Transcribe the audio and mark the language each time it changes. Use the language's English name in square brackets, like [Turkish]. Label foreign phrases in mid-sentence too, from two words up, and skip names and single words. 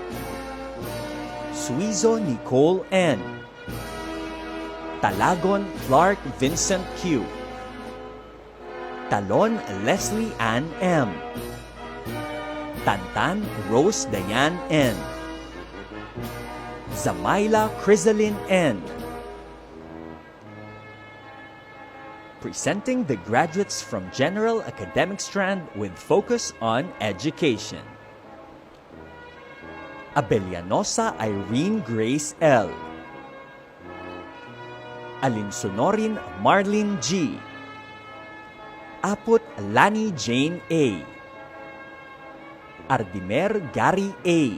[English] Suizo Nicole N. Talagon Clark Vincent Q. Talon Leslie Ann M. Tantan Rose Diane N. Zamaila Chrysaline N. Presenting the graduates from General Academic Strand with focus on education. Abellanosa Irene Grace L. Alinsonorin Marlene G. Aput Lani Jane A. Ardimer Gary A.